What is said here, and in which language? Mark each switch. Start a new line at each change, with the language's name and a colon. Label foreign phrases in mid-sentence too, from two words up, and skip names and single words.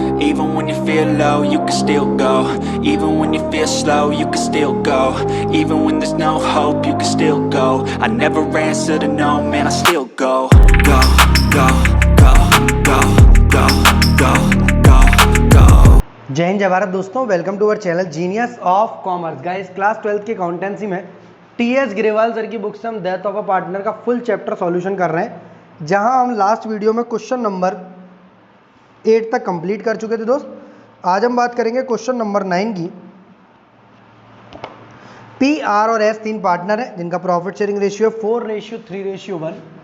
English: Even when you feel low, you can still go. Even when you feel slow, you can still go. Even when there's no hope, you can still go. I never answer to no, man, I still go. Go, go, go, go, go, go, go, go.
Hindi: जय हिंद जय भारत दोस्तों,
English: welcome to our channel
Hindi: जीनियस ऑफ कॉमर्स। गाइस, क्लास 12 की अकाउंटेंसी में टीएस ग्रेवाल सर की बुक से हम डेथ ऑफ अ पार्टनर का
English: full chapter solution
Hindi: कर रहे हैं, जहां हम
English: last video
Hindi: में
English: question number 8
Hindi: तक कंप्लीट कर चुके थे दोस्त। आज हम बात करेंगे
English: question number 9
Hindi: की। पी, आर और एस तीन पार्टनर हैं जिनका
English: profit sharing ratio
Hindi: 4:3:1।